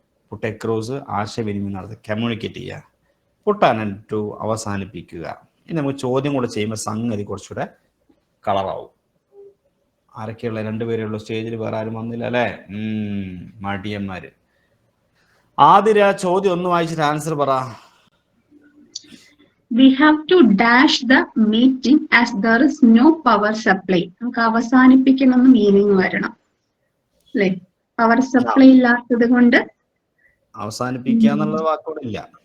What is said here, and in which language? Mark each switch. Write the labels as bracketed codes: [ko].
[ml] Puttu across ആശയവിനിമയം നടത്തുക, communicate ചെയ്യുക. പുട്ട് ആൻ എൻഡ് ടു, അവസാനിപ്പിക്കുക. ഇനി നമുക്ക് ചോദ്യം കൂടെ ചെയ്യുമ്പോൾ സംഗതി കുറച്ചുകൂടെ കളറാവും. ആരൊക്കെയുള്ള? രണ്ടുപേരുള്ള സ്റ്റേജിൽ, വേറെ ആരും വന്നില്ല അല്ലേ? മടിയന്മാര്. ആതിര, ചോദ്യം ഒന്ന് വായിച്ചിട്ട് ആൻസർ പറ. [en] We have to dash the meeting as there is no power supply. [ml] നമുക്ക് അവസാനിപ്പിക്കണമെന്ന് മീനിങ് വരണം അല്ലേ? പവർ സപ്ലൈ ഇല്ലാത്തത് കൊണ്ട് അവസാനിപ്പിക്കുക എന്നുള്ള വാക്കോടെ ഇല്ല.